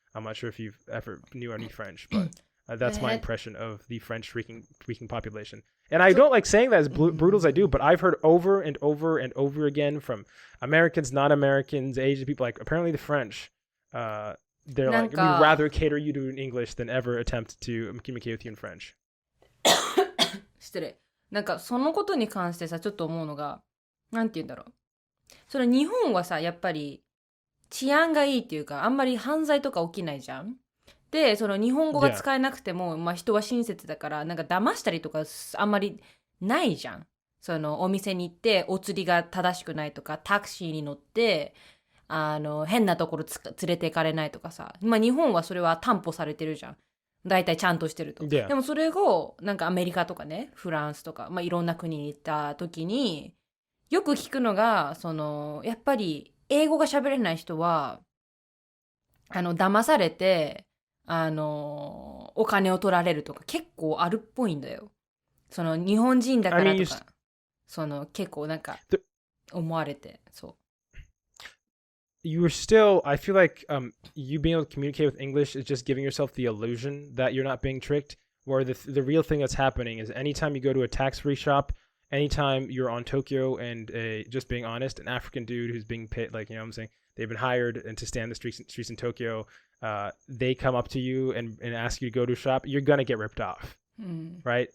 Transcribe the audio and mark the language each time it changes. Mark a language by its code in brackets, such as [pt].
[en] I'm not sure if you've ever knew any French, but that's my impression of the French speaking population. And I don't like saying that as brutal as I do, but I've heard over and over and over again from Americans, non-Americans, Asian people, like apparently the French, they're like, we'd rather cater you to in English than ever attempt to communicate with you in French. [ja] 失礼。なんかそのことに関してさ、ちょっと思うのが、なんて言うんだろう。それ日本はさ、やっぱり治安がいいっていうか、あんまり犯罪とか起きないじゃん。で、その日本語が使えなくても、まあ人は親切だから、なんか騙したりとかあんまりないじゃん。そのお店に行ってお釣りが正しくないとか、タクシーに乗って変なところ連れて行かれないとかさ。まあ日本はそれは担保されてるじゃん。だいたいちゃんとしてると。でもそれをなんかアメリカとかね、フランスとか、まあいろんな国に行った時によく聞くのが、そのやっぱり英語が喋れない人は騙されてお金を取られるとか結構あるっぽいんだよ。その日本人だからとか、その結構なんか思われて、そう。 [en] You're still, I feel like you being able to communicate with English is just giving yourself the illusion that you're not being tricked, where the real thing that's happening is anytime you go to a tax-free shop, anytime you're on Tokyo and just being honest, an African dude who's being paid, like, you know what I'm saying, they've been hired and to stand the streets in Tokyo, they come up to you and ask you to go to a shop, you're going to get ripped off, right?